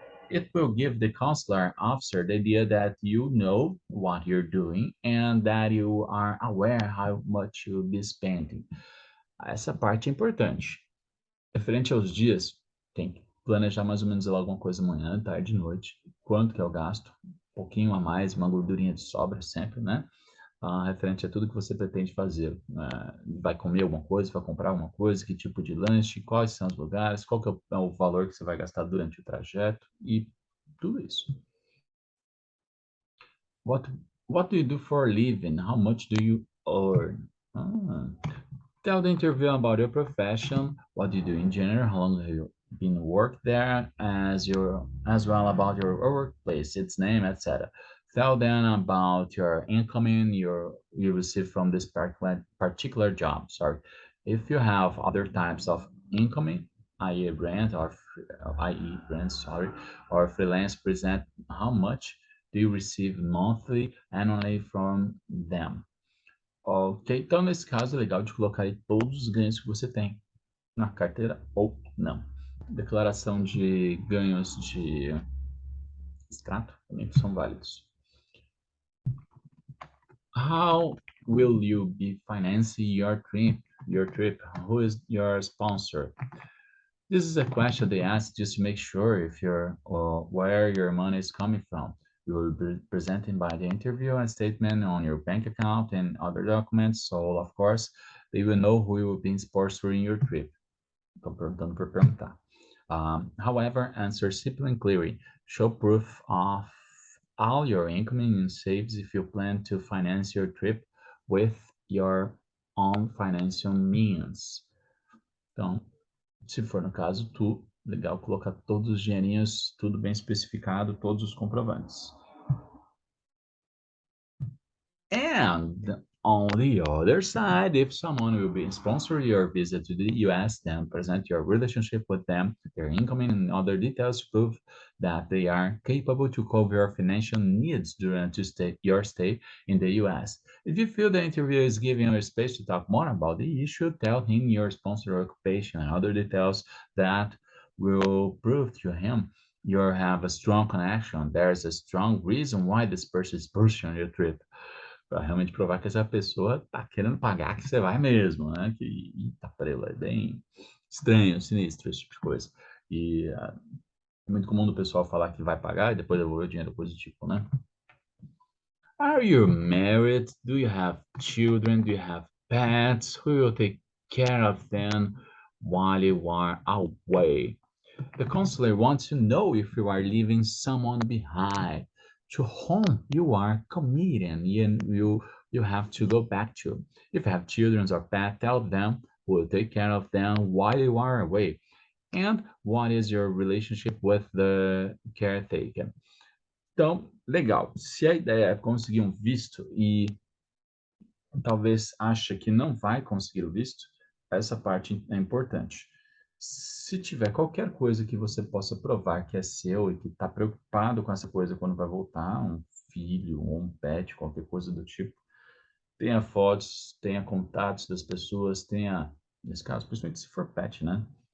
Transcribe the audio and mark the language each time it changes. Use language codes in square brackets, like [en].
[en] It will give the consular officer the idea that you know what you're doing and that you are aware how much you'll be spending. [pt] Essa parte é importante. Referente aos dias, tem que planejar mais ou menos alguma coisa manhã, tarde, noite. Quanto que é o gasto? Um pouquinho a mais, uma gordurinha de sobra sempre, né? Referente a tudo que você pretende fazer. Vai comer alguma coisa, vai comprar alguma coisa, que tipo de lanche, quais são os lugares, qual que é o valor que você vai gastar durante o trajeto e tudo isso. [en] What What do you do for a living? How much do you earn? Tell the interviewer about your profession, what do you do in general, how long have you been work there, as well about your workplace, its name, etc. Tell them about your income you receive from this particular job. Sorry, if you have other types of income, i.e. rent or i.e. rent, sorry, or freelance, present how much do you receive monthly, annually from them. [pt] Ok, então nesse caso é legal de colocar aí todos os ganhos que você tem na carteira ou não. Declaração de ganhos de extrato também são válidos. [en] How will you be financing your trip? Who is your sponsor? This is a question they ask just to make sure if you're where your money is coming from. You will be presenting by the interview and statement on your bank account and other documents. So, of course, they will know who will be sponsoring your trip. [pt] Estou perguntando por perguntar. [en] However, answer simply and clearly. Show proof of all your income and saves if you plan to finance your trip with your own financial means. [pt] Então, se for no caso, legal colocar todos os dinheirinhos, tudo bem especificado, todos os comprovantes. [en] And on the other side, if someone will be sponsor your visit to the US, then present your relationship with them, their income and other details prove that they are capable to cover your financial needs during your stay in the US. If you feel the interviewer is giving you space to talk more about the issue, tell him your sponsor occupation and other details that will prove to him you have a strong connection. There's a strong reason why this person is pushing your trip. [pt] Para realmente provar que essa pessoa tá querendo pagar que você vai mesmo, né? Que, eita, prela, é bem estranho, sinistro, esse tipo de coisa. E é muito comum do pessoal falar que vai pagar e depois devolver o dinheiro, coisa do tipo, né? [en] Are you married? Do you have children? Do you have pets? Who will take care of them while you are away? The counselor wants to know if you are leaving someone behind, to whom you are committed and you have to go back to. If you have children or pets, tell them who will take care of them while you are away. And what is your relationship with the caretaker? [pt] Então, legal. Se a ideia é conseguir um visto e talvez acha que não vai conseguir o visto, essa parte é importante. Se tiver qualquer coisa que você possa provar que é seu e que está preocupado com essa coisa quando vai voltar, um filho ou um pet, qualquer coisa do tipo, tenha fotos, tenha contatos das pessoas, tenha, nesse caso, principalmente se for pet, né?